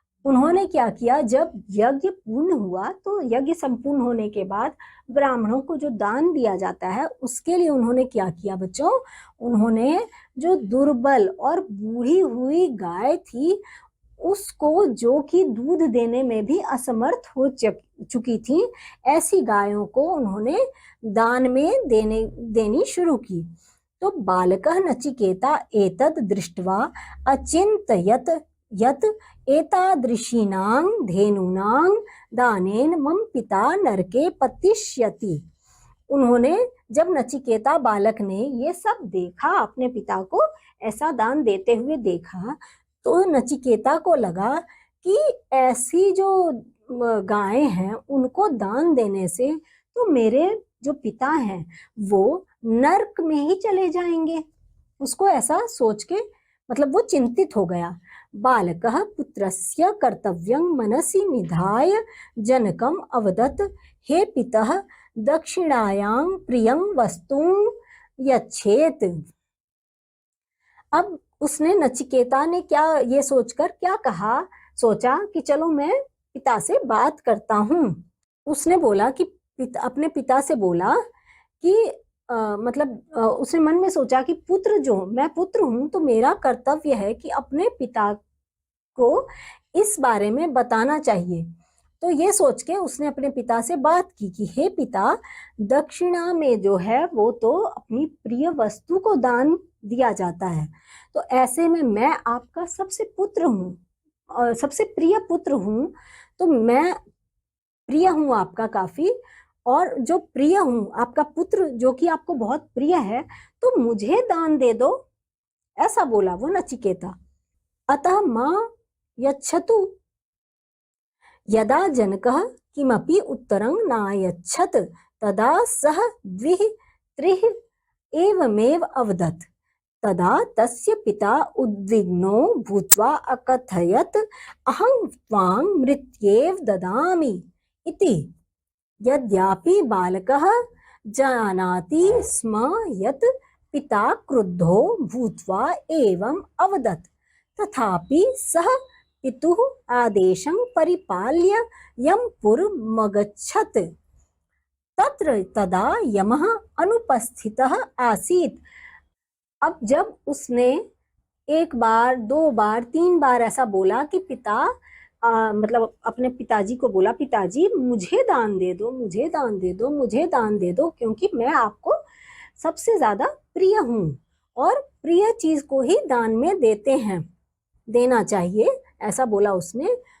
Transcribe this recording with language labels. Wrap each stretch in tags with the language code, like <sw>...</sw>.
<hi>उन्होंने क्या किया, जब यज्ञ पूर्ण हुआ तो यज्ञ संपूर्ण होने के बाद ब्राह्मणों को जो दान दिया जाता है उसके लिए उन्होंने क्या किया बच्चों, उन्होंने जो दुर्बल और बूढ़ी हुई गाय थी उसको, जो कि दूध देने में भी असमर्थ हो चुकी थी, ऐसी गायों को उन्होंने दान में देनी शुरू की।</hi> <sa>तो बालकः नचिकेता एतद् दृष्ट्वा अचिन्तयत् यत् एतादृशीनां धेनूनां दानेन मम पिता नरके पतिष्यति।</sa> <hi>उन्होंने, जब नचिकेता बालक ने ये सब देखा, अपने पिता को ऐसा दान देते हुए देखा, तो नचिकेता को लगा कि ऐसी जो गायें हैं उनको दान देने से तो मेरे जो पिता हैं वो नरक में ही चले जाएंगे। उसको ऐसा सोच के, मतलब वो चिंतित हो गया।</hi> <sa>बालकः पुत्रस्य कर्तव्यं मनसि निधाय जनकम् अवदत्, हे पितः दक्षिणायां प्रियं वस्तुं यच्छेत्।</sa> <hi>अब उसने, नचिकेता ने क्या ये सोचकर क्या कहा, सोचा कि चलो मैं पिता से बात करता हूँ। उसने बोला कि अपने पिता से बोला कि उसने मन में सोचा कि मैं पुत्र हूं तो मेरा कर्तव्य है कि अपने पिता को इस बारे में बताना चाहिए। तो ये सोच के उसने अपने पिता से बात की कि हे पिता, दक्षिणा में जो है वो तो अपनी प्रिय वस्तु को दान दिया जाता है, तो ऐसे में मैं आपका सबसे पुत्र हूँ और सबसे प्रिय पुत्र हूँ, तो मैं प्रिय हूँ आपका काफी, और जो प्रिय हूँ आपका पुत्र जो कि आपको बहुत प्रिय है, तो मुझे दान दे दो, ऐसा बोला वो नचिकेता।</hi> <sa>अतः मां यच्छतु। यदा जनकः किमपि उत्तरं नायच्छत् तदा सः द्विः त्रिः एवमेव अवदत्। तदा तस्य पिता उद्विग्नो भूत्वा अकथयत्, अहं त्वां मृत्येव ददामि इति। यद्यपि बालकः जानाति स्म यत् पिता क्रुद्धो भूत्वा एवं अवदत्, तथापि सः पितुः आदेशं परिपाल्य यमपुरमगच्छत्। तत्र तदा यमः अनुपस्थितः आसीत्।</sa> <hi>अब जब उसने एक बार, 2 बार, 3 बार ऐसा बोला कि पिता मतलब अपने पिताजी को बोला, पिताजी मुझे दान दे दो, मुझे दान दे दो, मुझे दान दे दो, क्योंकि मैं आपको सबसे ज्यादा प्रिय हूँ और प्रिय चीज को ही दान में देना चाहिए, ऐसा बोला उसने।</hi>